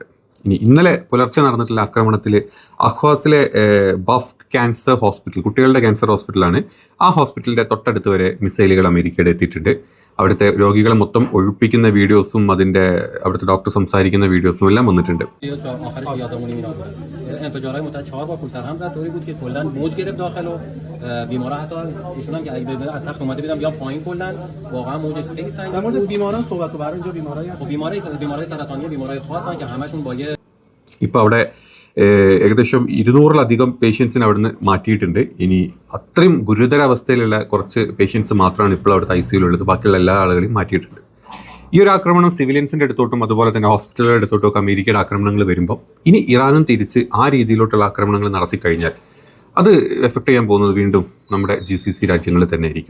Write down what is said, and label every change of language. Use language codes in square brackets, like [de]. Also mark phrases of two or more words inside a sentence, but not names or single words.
[ml] ഇനി ഇന്നലെ പുലർച്ചെ നടന്നിട്ടുള്ള ആക്രമണത്തിൽ അഹ്വാസിലെ ബഫ് ക്യാൻസർ ഹോസ്പിറ്റൽ, കുട്ടികളുടെ [en] cancer hospitalആണ്. [ml] ആ ഹോസ്പിറ്റലിൻ്റെ തൊട്ടടുത്ത് വരെ മിസൈലുകൾ അമേരിക്കയുടെ എത്തിയിട്ടുണ്ട്. അവിടുത്തെ രോഗികളെ മൊത്തം ഒഴിപ്പിക്കുന്ന വീഡിയോസും അതിൻ്റെ അവിടുത്തെ ഡോക്ടർ സംസാരിക്കുന്ന വീഡിയോസും എല്ലാം വന്നിട്ടുണ്ട്. [fa] انفجارهای متعدد 4 بار پشت سر هم زد طوری بود که کلا موج گرفت داخل و بیمارا حتی ایشون هم که اگه از تخت اومده بودن بیان پایین کلا واقعا موجش خیلی سنگین. در مورد بیماران صحبت رو برای اینجا بیمارایی هست. بیمارای سرطانی بیمارای خاصن که همشون با یه [ml] ഇപ്പോൾ അവിടെ ഏകദേശം 200-ലധികം പേഷ്യൻസിനെ അവിടുന്ന് മാറ്റിയിട്ടുണ്ട്. ഇനി അത്രയും ഗുരുതരാവസ്ഥയിലുള്ള കുറച്ച് പേഷ്യൻസ് മാത്രമാണ് ഇപ്പോൾ അവിടുത്തെ ICUയിലുള്ളത്. ബാക്കിയുള്ള എല്ലാ ആളുകളെയും മാറ്റിയിട്ടുണ്ട്. ഈ ഒരു ആക്രമണം സിവിലിയൻസിൻ്റെ അടുത്തോട്ടും അതുപോലെ തന്നെ ഹോസ്പിറ്റലുകളുടെ അടുത്തോട്ടും ഒക്കെ അമേരിക്കയുടെ ആക്രമണങ്ങൾ വരുമ്പോൾ ഇനി ഇറാനും തിരിച്ച് ആ രീതിയിലോട്ടുള്ള ആക്രമണങ്ങൾ നടത്തിക്കഴിഞ്ഞാൽ അത് എഫക്ട് ചെയ്യാൻ പോകുന്നത് വീണ്ടും നമ്മുടെ GCC രാജ്യങ്ങളിൽ തന്നെ ആയിരിക്കും.